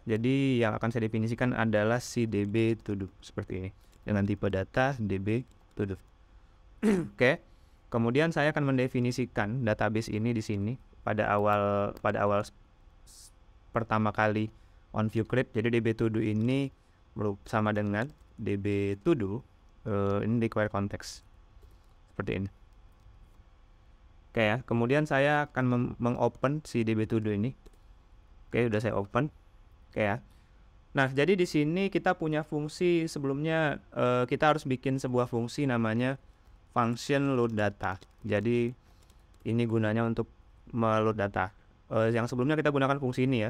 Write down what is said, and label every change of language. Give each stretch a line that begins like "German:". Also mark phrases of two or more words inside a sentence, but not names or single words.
Indonesian: Jadi yang akan saya definisikan adalah si db to do seperti ini dengan tipe data db to do. Oke. Kemudian saya akan mendefinisikan database ini di sini pada awal pertama kali on view create. Jadi db to do ini sama dengan db to do ini require context seperti ini. Oke ya. Kemudian saya akan mengopen si db to do ini. Oke, udah saya open. Oke ya. Nah, jadi di sini kita punya fungsi sebelumnya, kita harus bikin sebuah fungsi namanya function load data. Jadi ini gunanya untuk meload data. Yang sebelumnya kita gunakan fungsi ini ya.